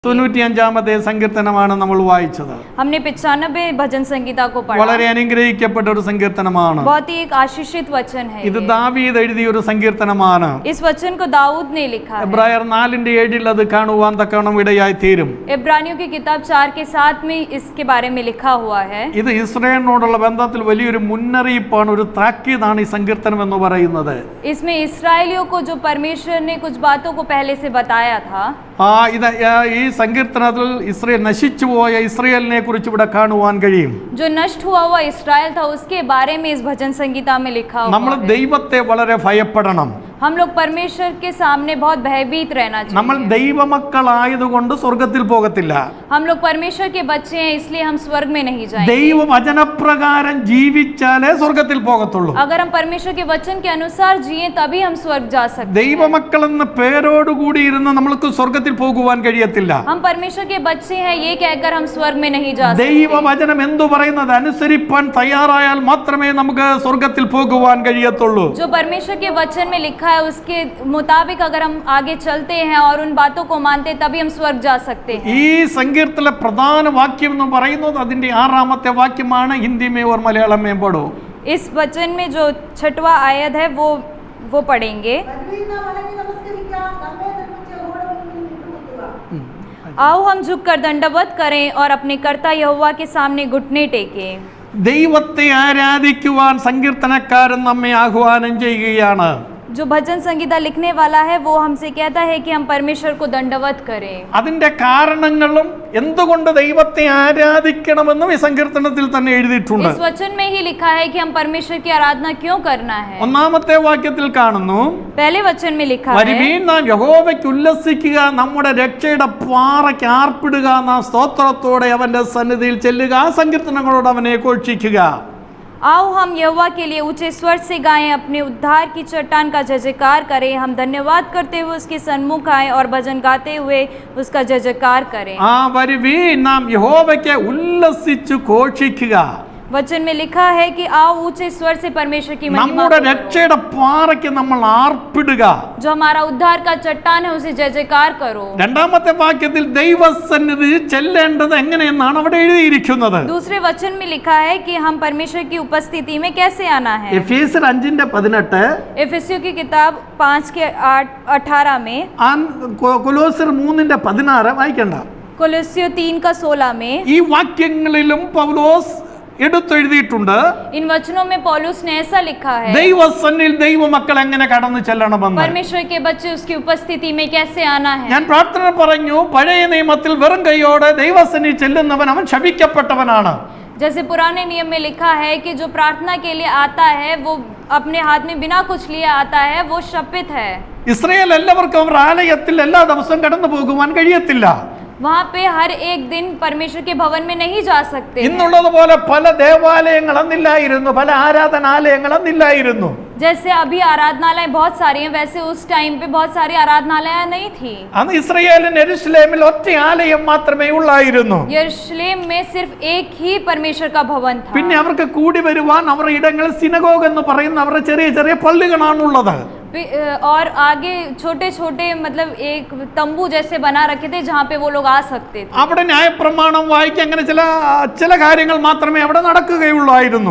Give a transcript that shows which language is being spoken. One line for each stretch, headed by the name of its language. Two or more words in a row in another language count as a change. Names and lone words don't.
Malayalam: 95ാമത്തെ സങ്കീർത്തനമാണ് നമ്മൾ വായിച്ചത്.
Hindi: हमने 95 भजन संगीता को पढ़ा.
Malayalam: വളരെ അനുഗ്രഹിക്കപ്പെട്ട ഒരു സങ്കീർത്തനമാണ്.
Hindi: बहुत ही एक आशीषित वचन है.
Malayalam: ഇത് ദാവീദ് എഴുതിയ ഒരു സങ്കീർത്തനമാണ്.
Hindi: इस वचन को दाऊद ने लिखा है.
Malayalam: എബ്രായർ 4:7 അത് കാണുവാൻ തക്കവണ്ണം ഇടയായി തീരും.
Hindi: इब्रानियों की किताब 4:7 में इसके बारे में लिखा हुआ है.
Malayalam: ഇത് ഇസ്രായേലിനോടുള്ള ബന്ധത്തിൽ വലിയൊരു മുന്നറിയിപ്പാണ്, ഒരു താക്കീതാണ് ഈ സങ്കീർത്തനം എന്ന് പറയുന്നത്.
Hindi: इसमें इस्राएलियों को जो परमेश्वर ने कुछ बातों को पहले से बताया था.
Malayalam: ഈ സങ്കീർത്തനത്തിൽ ഇസ്രായേൽ നശിച്ചുപോയ ഇസ്രായേലിനെ കുറിച്ച് ഇവിടെ കാണുവാൻ കഴിയും.
Hindi: जो नष्ट हुआ हुआ इस्राएल था उसके बारे में इस भजन संगीता में लिखा हुआ है.
Malayalam: നമ്മൾ ദൈവത്തെ വളരെ ഭയപ്പെടണം.
Hindi: हम लोग परमेश्वर के सामने बहुत भयभीत रहना चाहिए.
Malayalam: നമ്മൾ ദൈവമക്കളായതുകൊണ്ട് സ്വർഗ്ഗത്തിൽ പോകത്തില്ല.
Hindi: हम लोग परमेश्वर के बच्चे हैं इसलिए हम स्वर्ग में नहीं जाएंगे.
Malayalam: ദൈവവചനപ്രകാരം ജീവിച്ചാലേ സ്വർഗ്ഗത്തിൽ പോകത്തുള്ളൂ.
Hindi: अगर हम परमेश्वर के वचन के अनुसार जिए तभी हम स्वर्ग जा सकते हैं.
Malayalam: ദൈവമക്കളെന്ന പേരോടുകൂടി ഇരുന്ന് നമ്മൾക്ക് സ്വർഗ്ഗത്തിൽ പോകുവാൻ കഴിയത്തില്ല.
Hindi: हम परमेश्वर के बच्चे हैं ये कहकर हम स्वर्ग में नहीं जा सकते.
Malayalam: ദൈവവചനം എന്തു പറയുന്നത് അനുസരിപ്പാൻ തയ്യാറായാൽ മാത്രമേ നമുക്ക് സ്വർഗ്ഗത്തിൽ പോകുവാൻ കഴിയത്തുള്ളൂ.
Hindi: जो परमेश्वर के वचन में लिखा है उसके मुताबिक अगर हम आगे चलते हैं और उन बातों को मानते हैं तभी हम स्वर्ग जा सकते हैं.
Malayalam: ഈ സങ്കീർത്തനത്തിലെ പ്രധാന വാക്യം എന്ന് പറയുന്നത് അതിന്റെ 6ാമത്തെ വാക്യമാണ്.
Hindi: ഹിന്ദി में और मलयालम में पढ़ो. इस वचन में जो 6वां आयत है वो पढ़ेंगे. आओ हम झुककर दंडवत करें और अपने कर्ता यहोवा के सामने घुटने टेकें.
Malayalam: ദൈവത്തെ ആരാധിക്കുവാൻ സങ്കീർത്തനക്കാരൻ നമ്മെ ആഹ്വാനം ചെയ്യുകയാണ്.
Hindi: जो भजन संगीता लिखने वाला है वो हमसे कहता है कि हम परमेश्वर को दंडवत करें.
Malayalam: അതിന്റെ കാരണങ്ങളും എന്തുകൊണ്ട് ദൈവത്തെ ആരാധിക്കണമെന്നും ഈ സങ്കീർത്തനത്തിൽ തന്നെ എഴുതിയിട്ടുണ്ട്.
Hindi: इस वचन में ही लिखा है कि हम परमेश्वर की आराधना क्यों करना है.
Malayalam: 1ാമത്തെ വാക്യത്തിൽ കാണുന്നു,
Hindi: पहले वचन में लिखा है
Malayalam: വരുവീൻ നാം യഹോവയ്ക്ക് ഉല്ലസിക്കുക, നമ്മുടെ രക്ഷയുടെ പാറയ്ക്ക് ആർപ്പിടുക, നാം സ്തോത്രത്തോടെ അവന്റെ സന്നിധിയിൽ ചെല്ലുക, ആ സങ്കീർത്തനങ്ങളോട് അവനെ ഘോഷിക്കുക.
Hindi: आओ हम यहोवा के लिए ऊंचे स्वर से गाएं, अपने उद्धार की चट्टान का जय जयकार करें. हम धन्यवाद करते हुए उसके सन्मुख आए और भजन गाते हुए उसका जय जयकार करें.
Malayalam: വരുവീൻ നാം യഹോവയ്ക്ക് ഉല്ലസിച്ചു ഘോഷിക്കുക.
Hindi: वचन में लिखा है कि आओ ऊंचे स्वर से परमेश्वर की महिमा
Malayalam: നമ്മുടെ രക്ഷയുടെ പാറയ്ക്ക് നമ്മൾ ആർപ്പിടുക.
Hindi: जो हमारा उद्धार का चट्टान है उसे जय जयकार करो.
Malayalam: 2ാമത്തെ വാക്യത്തിൽ ദൈവസന്നിധിയിൽ ചെല്ലേണ്ടത് എങ്ങനെയെന്നാണ് അവിടെ എഴുതിയിരിക്കുന്നത്.
Hindi: दूसरे वचन में लिखा है कि हम परमेश्वर की उपस्थिति में कैसे आना है.
Malayalam: എഫേസ്യർ 5:18,
Hindi: एफेसियों की किताब 5:18 में,
Malayalam: കൊലോസ്യർ 3:16 വായിക്കണ്ട.
Hindi: कोलोस्सियों 3:16 में
Malayalam: ഈ വാക്യങ്ങളിലും പൗലോസ് എടുത്തെഴുതിയിട്ടുണ്ട്.
Hindi: इन वचनों में पौलुस ने ऐसा लिखा है
Malayalam: ദൈവസന്നിധിയിൽ ദൈവമക്കൾ എങ്ങനെ കടന്നു ചെല്ലണമെന്ന്.
Hindi: परमेश्वर के बच्चे उसकी उपस्थिति में कैसे आना है.
Malayalam: ഞാൻ പ്രാർത്ഥന പറഞ്ഞു, പഴയ നിയമത്തിൽ വെറും കൈയോടെ ദൈവസന്നിധിയിൽ ചെല്ലുന്നവൻ അവൻ ശപിക്കപ്പെട്ടവനാണ്.
Hindi: जैसे पुराने नियम में लिखा है कि जो प्रार्थना के लिए आता है वो अपने हाथ में बिना कुछ लिए आता है वो शपित है.
Malayalam: ഇസ്രായേൽ എല്ലാവർക്കും അവർ ആലയത്തിൽ എല്ലാ ദിവസവും കടന്നു പോകുവാൻ കഴിയത്തില്ല.
Hindi: वहाँ पे हर एक दिन परमेश्वर के भवन में नहीं जा सकते.
Malayalam: ഇന്നുള്ളതുപോലെ പല ദേവാലയങ്ങൾ അന്നില്ലായിരുന്നു, പല ആരാധനാലയങ്ങൾ അന്നില്ലായിരുന്നു.
Hindi: जैसे अभी आराधनालय बहुत सारी हैं वैसे उस टाइम पे बहुत सारी आराधनालय नहीं थी.
Malayalam: അന്ന് ഇസ്രായേലിന് യെരൂശലേമിൽ ഒറ്റ ആലയം മാത്രമേ ഉള്ളായിരുന്നു.
Hindi: यरूशलेम में सिर्फ एक ही परमेश्वर का भवन था.
Malayalam: പിന്നെ അവർക്ക് കൂടി വരുവാൻ അവരുടെ ഇടങ്ങളിൽ സിനഗോഗ് എന്ന് പറയുന്ന അവരുടെ ചെറിയ ചെറിയ പള്ളികളാണുള്ളത്.
Hindi: और आगे छोटे छोटे मतलब एक तंबू जैसे बना रखे थे जहाँ पे वो लोग आ सकते थे.
Malayalam: അവിടെ ന്യായപ്രമാണം വായിക്കാൻ അങ്ങനെ ചില കാര്യങ്ങൾ മാത്രമേ അവിടെ നടക്കുകയുള്ളായിരുന്നു.